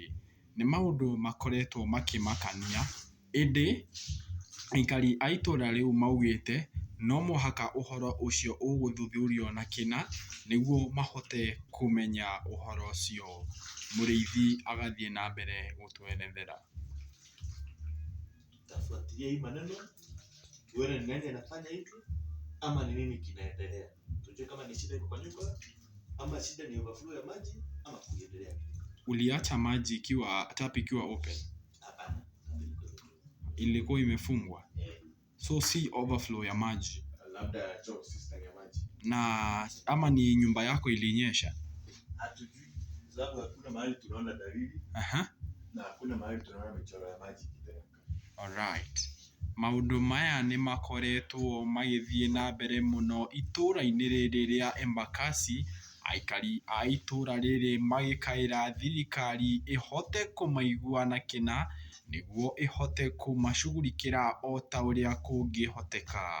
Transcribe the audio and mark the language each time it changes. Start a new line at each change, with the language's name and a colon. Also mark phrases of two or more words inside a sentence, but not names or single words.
Kikuyu: Nĩ maũndũ makoretwo makĩmakania, ĩndĩ aikari a itũra rĩu maugĩte no mũhaka ũhoro ũcio ũgũthuthurio na kĩna nĩguo mahote kũmenya ũhoro ũcio. Mũrĩithi agathiĩ na mbere gũtwerethera.
Swahili: Tafuatilia hii maneno tuone ni nani anafanya hivi ama ni nini kinaendelea, tujue kama ni shida iko kwa nyumba ama shida ni overflow ya maji ama kuendelea. Uliacha maji ikiwa tap ikiwa open? Hapana, ilikuwa imefungwa. So si overflow ya maji, labda choo system ya maji. Na ama ni nyumba yako ilinyesha? Hatujui sababu hakuna mahali tunaona dalili. Na hakuna mahali tunaona michoro ya maji ikiteremka. Alright.
Kikuyu: Maũndũ maya nĩ makoretwo magĩthiĩ na mbere mũno itũra-inĩ rĩrĩ rĩa Embakasi, aikari a itũra rĩrĩ magĩkaĩra thirikari ĩhote kũmaigua na kĩna nĩguo ĩhote kũmacugurikĩra o ta ũrĩa kũngĩhoteka.